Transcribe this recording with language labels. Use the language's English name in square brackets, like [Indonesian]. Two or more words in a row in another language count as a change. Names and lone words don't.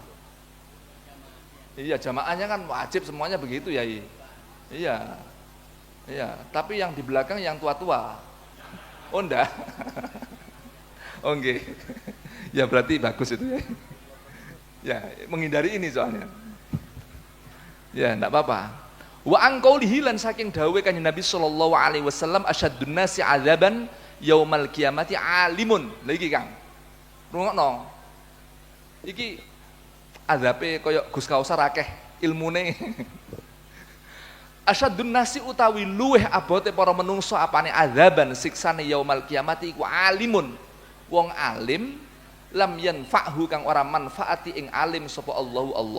[Indonesian] Iya, jamaahnya kan wajib semuanya begitu ya. Iya. Iya, tapi yang di belakang yang tua-tua. Oh enggak. Oh enggak. Ya berarti bagus itu ya. Ya, menghindari ini soalnya. Ya, enggak apa-apa. [Arabic] وعن قوله [Javanese] lan saking dawuhe Kanjeng Nabi [Arabic] صلى الله عليه وسلم أشد الناس عذابا يوم القيامة عالم. [Javanese] Lha iki Kang. Rungokno. Iki azabe kaya Gus Kausar akeh ilmune. [Arabic] أشد الناس [Javanese] utawi luweh abote para menungso apane adzaban siksane [Arabic] يوم القيامة [Javanese] iku alimun. Wong alim [Arabic] لم ينفعه [Javanese] kang ora manfaati ing alim sapa Allahu Allah.